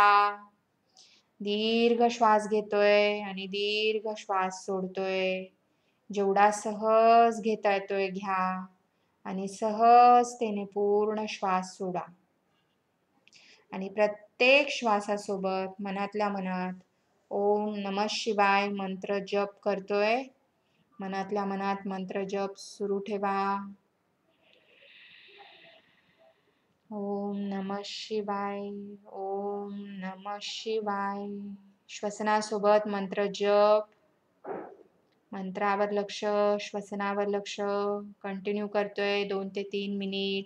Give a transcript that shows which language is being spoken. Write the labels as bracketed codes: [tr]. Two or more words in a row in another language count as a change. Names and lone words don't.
[mr] दीर्घ श्वास घेतोय आणि दीर्घ श्वास सोडतोय. जेवढा सहज घेता येतोय घ्या आणि सहजतेने पूर्ण श्वास सोडा. आणि प्रत्येक श्वासासोबत मनातल्या मनात [sa] ओम नमः शिवाय [mr] मंत्र जप करतोय. मनातल्या मनात मंत्र जप सुरू ठेवा. [sa] ओम नमः शिवाय. ओम नमः शिवाय. [mr] श्वसनासोबत मंत्र जप. मंत्रावर लक्ष, श्वसनावर लक्ष. कंटिन्यू करतोय 2 ते 3 मिनिट.